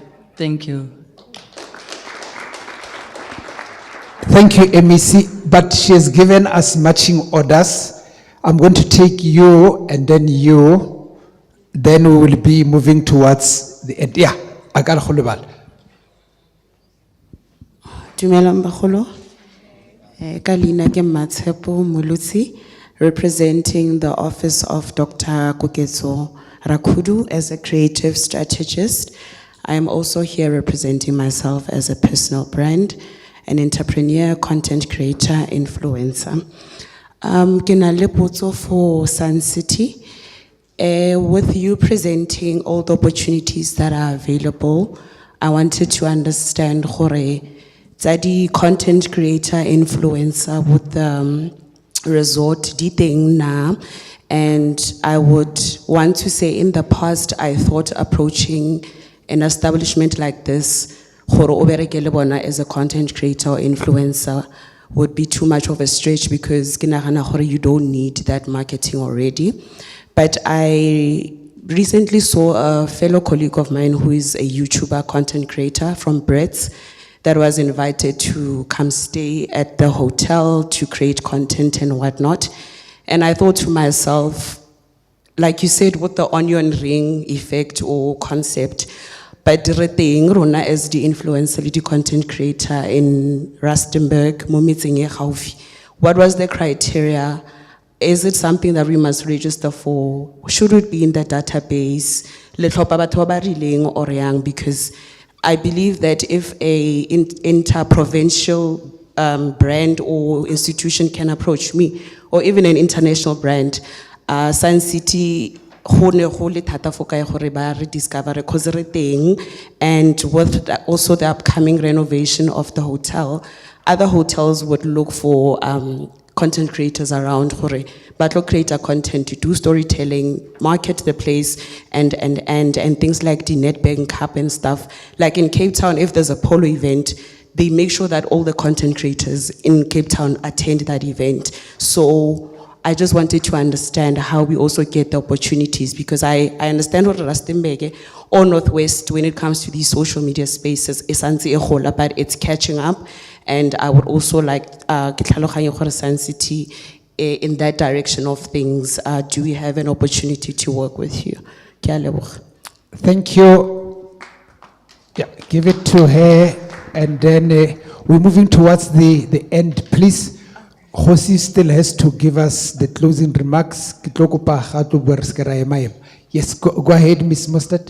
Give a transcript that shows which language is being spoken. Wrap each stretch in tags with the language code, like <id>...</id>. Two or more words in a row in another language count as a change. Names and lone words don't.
<en>Thank you. Thank you, MEC, but she has given us matching orders. I'm going to take you and then you, then we will be moving towards the end. Yeah, Agal Khulubal.</en> <tn>Dumelang bagolo. Kalina ke Matshepo Mulusi,</tn> <en>representing the office of Dr. Koketso Rakudu as a creative strategist. I am also here representing myself as a personal brand, an entrepreneur, content creator, influencer.</en> <tn>Ke na le potso for Sun City.</tn> <en>With you presenting all the opportunities that are available, I wanted to understand</en> <tn>gore tsa di</tn> <en>content creator influencer with the resort</en> <tn>di teng na,</tn> <en>and I would want to say in the past I thought approaching an establishment like this</en> <tn>gore o bereke le bona</tn> <en>as a content creator or influencer would be too much of a stretch because</en> <tn>ke nagana gore</tn> <en>you don't need that marketing already. But I recently saw a fellow colleague of mine who is a YouTuber content creator from Brits that was invited to come stay at the hotel to create content and whatnot. And I thought to myself, like you said, with the onion ring effect or concept, but</en> <tn>re teng rona</tn> <en>as the influencer, the content creator in Rustenburg,</en> <tn>mo metseng e gaufi.</tn> <en>What was the criteria? Is it something that we must register for? Should it be in the database?</en> <tn>Le tlhopha batho ba ba rileng or yang?</tn> <en>Because I believe that if a inter-provincial brand or institution can approach me, or even an international brand, Sun City,</en> <tn>go ne go le thata fo kae gore ba re discover 'cause re teng,</tn> <en>and with also the upcoming renovation of the hotel, other hotels would look for content creators around</en> <tn>gore ba tlo</tn> <en>create a content to do storytelling, market the place, and things like the Nedbank Cup and stuff. Like in Cape Town, if there's a polo event, they make sure that all the content creators in Cape Town attend that event. So I just wanted to understand how we also get the opportunities, because I understand what Rustenburg or Northwest, when it comes to these social media spaces, but it's catching up. And I would also like Sun City in that direction of things. Do we have an opportunity to work with you?</en> <tn>Ke a leboga.</tn> <en>Thank you. Yeah, give it to her, and then we're moving towards the end. Please, Josi still has to give us the closing remarks. Yes, go ahead, Ms. Mustard.</en>